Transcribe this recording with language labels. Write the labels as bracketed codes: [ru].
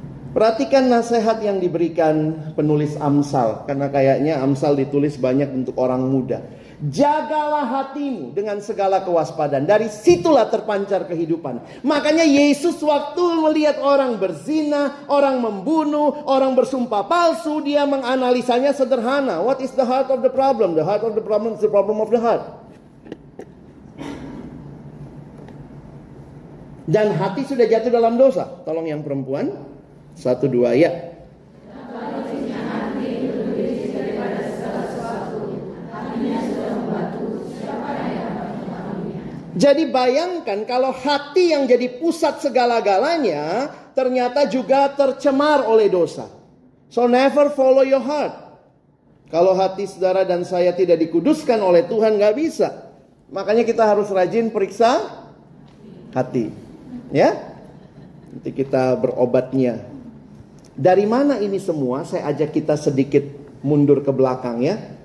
[id] Perhatikan nasihat yang diberikan penulis Amsal, karena kayaknya Amsal ditulis banyak untuk orang muda. Jagalah hatimu dengan segala kewaspadaan, dari situlah terpancar kehidupan. Makanya Yesus waktu melihat orang berzina, orang membunuh, orang bersumpah palsu, dia menganalisanya sederhana. [en] What is the heart of the problem? The heart of the problem is the problem of the heart. [id] Dan hati sudah jatuh dalam dosa. Tolong yang perempuan. 1, 2 ya. Jadi bayangkan kalau hati yang jadi pusat segala-galanya ternyata juga tercemar oleh dosa. [en] So never follow your heart. [id] Kalau hati saudara dan saya tidak dikuduskan oleh Tuhan, gak bisa. Makanya kita harus rajin periksa hati. Ya, nanti kita berobatnya. Dari mana ini semua? Saya ajak kita sedikit mundur ke belakang ya.